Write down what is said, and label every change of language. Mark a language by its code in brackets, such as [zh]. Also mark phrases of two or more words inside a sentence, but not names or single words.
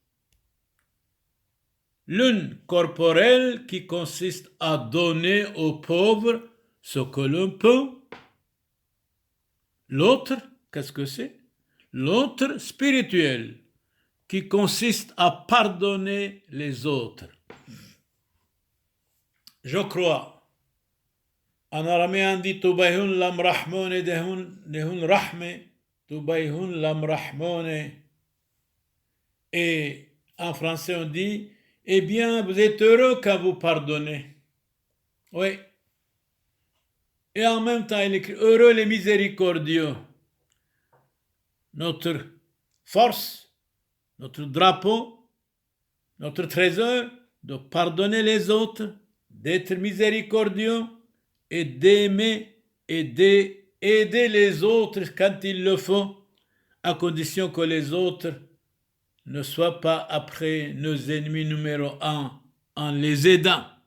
[fr] L'une corporelle qui consiste à donner aux pauvres ce que l'on peut. L'autre, qu'est-ce que c'est? L'autre spirituelle, qui consiste à pardonner les autres. Je crois. En araméen dit [syc] ܛܘܒܝܗܘܢ ܠܡܪ̈ܚܡܢܐ ܕܗܘܢ ܪ̈ܚܡܐ ܛܘܒܝܗܘܢ ܠܡܪ̈ܚܡܢܐ. [fr] Et en français on dit, eh bien vous êtes heureux quand vous pardonnez. Oui. Et en même temps il écrit, heureux les miséricordieux. Notre force, notre drapeau, notre trésor, de pardonner les autres, d'être miséricordieux et d'aimer et d'aider les autres quand il le faut, à condition que les autres ne soient pas après nos ennemis numéro 1 en les aidant.